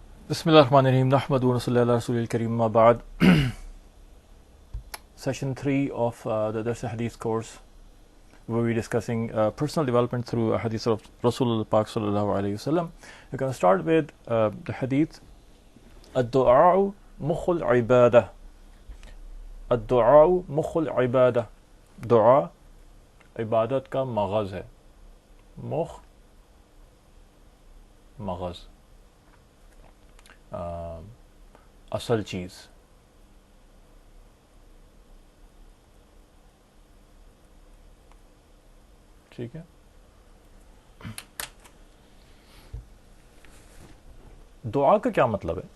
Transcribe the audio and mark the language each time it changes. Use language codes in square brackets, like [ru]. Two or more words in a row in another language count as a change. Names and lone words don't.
[ar] بسم الله الرحمن الرحيم. نحمد ونصلي على رسول الكريم. ما بعد. [en] Session 3 of the Dars Hadith course, where we're discussing personal development through hadith of Rasulullah Pak [ar] صلى الله عليه وسلم. [en] We're going to start with the hadith [ar] الدعاء مخ العبادة. الدعاء مخ العبادة. [ur] دعا عبادت کا مغز ہے. مخ مغز, اصل چیز. ٹھیک ہے. دعا کا کیا مطلب ہے؟